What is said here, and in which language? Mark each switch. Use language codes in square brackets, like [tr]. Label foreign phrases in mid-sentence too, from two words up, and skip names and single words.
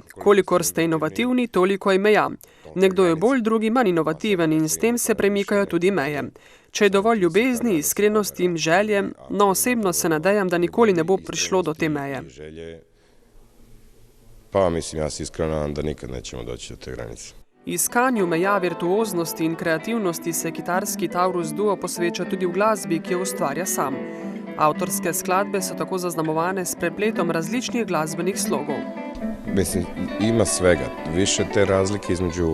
[sl] Kolikor ste inovativni, toliko je meja. Nekdo je bolj, drugi manj inovativen in s tem se premikajo tudi meje. Če je dovolj ljubezni, iskrenosti, želje, no osebno se nadejam, da nikoli ne bo prišlo do te meje. [sr] Pa mislim, jaz iskreno nadam, da nikad nećemo doći do te granice. [sl] Iskanju meja virtuoznosti in kreativnosti se kitarski Taurus Duo posveča tudi v glasbi, ki jo ustvarja sam. Avtorske skladbe so tako zaznamovane s prepletom različnih glasbenih slogov. [sr] Mislim, ima svega. Više te razlike između...